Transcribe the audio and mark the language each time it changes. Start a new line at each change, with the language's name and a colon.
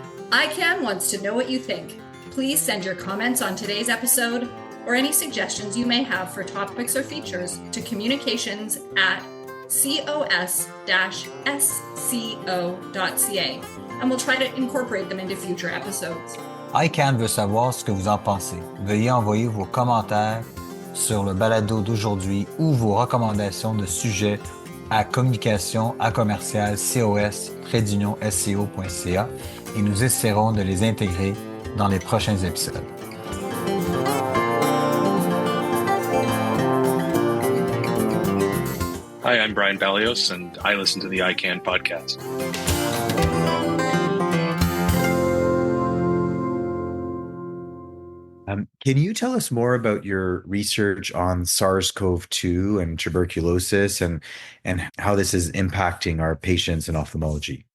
English: EyeCan wants to know what you think. Please send your comments on today's episode or any suggestions you may have for topics or features to communications@cos-sco.ca, and we'll try to incorporate them into future episodes.
French: EyeCan veut savoir ce que vous en pensez. Veuillez envoyer vos commentaires sur le balado d'aujourd'hui ou vos recommandations de sujets à communication@cos-sco.ca et nous essaierons de les intégrer dans les prochains épisodes.
English: Hi, I'm Brian Balios, and I listen to the EyeCan podcast. Can you tell us more about your research on SARS-CoV-2 and tuberculosis and how this is impacting our patients in ophthalmology?